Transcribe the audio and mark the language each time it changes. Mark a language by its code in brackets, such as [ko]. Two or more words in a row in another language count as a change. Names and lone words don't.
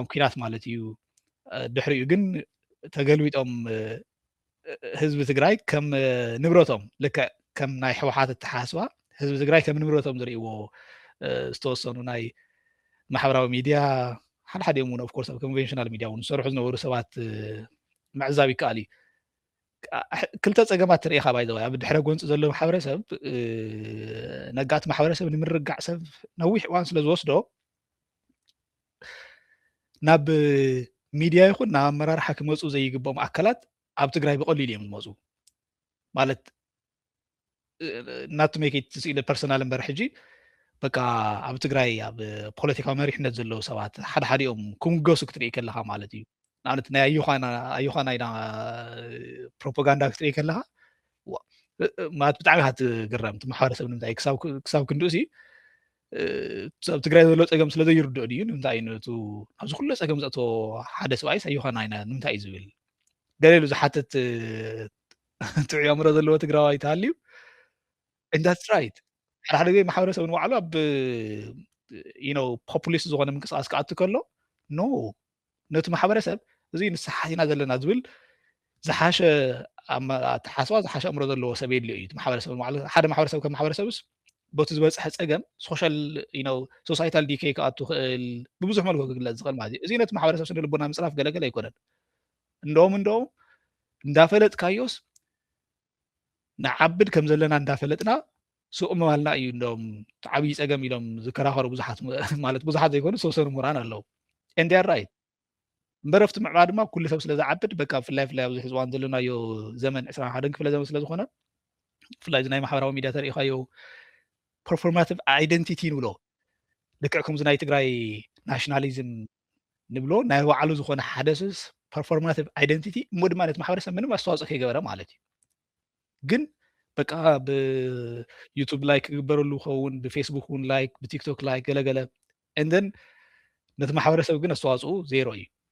[ti] ኩናት ማለት እዩ ድሕሪኡ ግን ተገልቢጦም ህዝቢ ትግራይ ከም ንብረቶም ልክዕ ከም ናይ ሕወሓት እተሓስባ ህዝቢ ትግራይ ከም ንብረቶም ዝርእይዎ ዝተወሰኑ ናይ ማሕበራዊ ሚድያ ሓደ ሓዲኦም እውን [en] of course [ti] ኣብ [en] conventional media [ti] እውን ዝሰርሑ ዝነበሩ ሰባት ምዕዛብ ይከኣል እዩ ክልተ ፀገማት ትርኢኻ [en] by the way [ti] ኣብ ድሕረ ጎንፂ ዘሎ ማሕበረሰብ ነጋቲ ማሕበረሰብ ንምርጋዕ ሰብ ነዊሕ እዋን ስለ ዝወስዶ ናብ ሚድያ ይኹን ናብ ኣመራርሓ ክመፁ ዘይግብኦም ኣካላት ኣብ ትግራይ ብቐሊሉ እዮም ዝመፁ ማለት [en] not to make it [ti] ኢለ ፐርሰናል እምበር ሕጂ በቃ ኣብ ትግራይ ኣብ ፖለቲካዊ መሪሕነት ዘለዉ ሰባት ሓደ ሓዲኦም ክምገሱ ክትርኢ ከለኻ ማለት እዩ ንኣብነት ናይ ኣየኳና ኢና ፕሮፓጋንዳ ክትርኢ ከለኻ ማለት ብጣዕሚ ኢኻ ትግረም እቲ ማሕበረሰብ ንምንታይ ክሳብ ክንድኡ ሲ ኣብ ትግራይ ዘሎ ፀገም ስለ ዘይርድኦ ድዩ ንምንታይ እዩ ነቱ ኣብዚ ኩሉ ፀገም ዘእቶ ሓደ ሰብኣይስ ኣየኳና ኢና ንምንታይ እዩ ዝብል ገሌሉ ዝሓትት ጥዑይ ኣእምሮ ዘለዎ ትግራዋይ ተሃልዩ [en] and that's right [ti] ሓደ ግዜ ማሕበረሰብ ንባዕሉ ኣብ ፖፑሊስት ዝኾነ ምንቅስቃስ ክኣቱ ከሎ ኖ ነቲ ማሕበረሰብ እዚ ንስሓት ኢና ዘለና ዝብል ዝሓሸ ኣተሓስባ ዝሓሸ ኣእምሮ ዘለዎ ሰብ የድልዮ እዩ ማሕበረሰብ ንባዕሉ ሓደ ማሕበረሰብ ከም ማሕበረሰብስ በቲ ዝበፅሐ ፀገም [en] social societal decay [ti] ክኣቱ ክእል ብብዙሕ መልክዑ ክግለፅ ዝኽእል ማለት እዩ እዚ ነቲ ማሕበረሰብ ስነ ልቦና ምፅራፍ ገለገለ ኣይኮነን እንደውም እንዳፈለጥካዮስ ንዓብድ ከም ዘለና እንዳፈለጥና ሱቕ ምባልና እዩ እንደውም ዓብዪ ፀገም ኢሎም ዝከራኸሩ ብዙሓት ማለት ብዙሓት ዘይኮኑ ዝተወሰኑ ምሁራን ኣለዉ [en] and they are right [ti] እምበር ኣብቲ ምዕባለ ድማ ኩሉ ሰብ ስለ ዝዓብድ በቃ ብፍላይ ኣብዚ ሕዚ እዋን ዘለናዮ ዘመን 21 ክፍለ ዘመን ስለ ዝኾነ ብፍላይ እዚ ናይ ማሕበራዊ ሚድያ ተሪኢኻዮ [en] performative identity [ti] ንብሎ ልክዕ ከምዚ ናይ ትግራይ ናሽናሊዝም ንብሎ ናይ ባዕሉ ዝኾነ ሓደ ስስ [en] performative identity [ti] እሞ ድማ ነቲ ማሕበረሰብ ምንም ኣስተዋፅኦ ከይገበረ ማለት እዩ ግን በቃ ብዩቱብ ላይክ ክግበረሉ ይኸውን ብፌስቡክ እውን ላይክ ብቲክቶክ ላይክ ገለገለ እንደን ነቲ ማሕበረሰብ ግን ኣስተዋፅኡ ዜሮ እዩ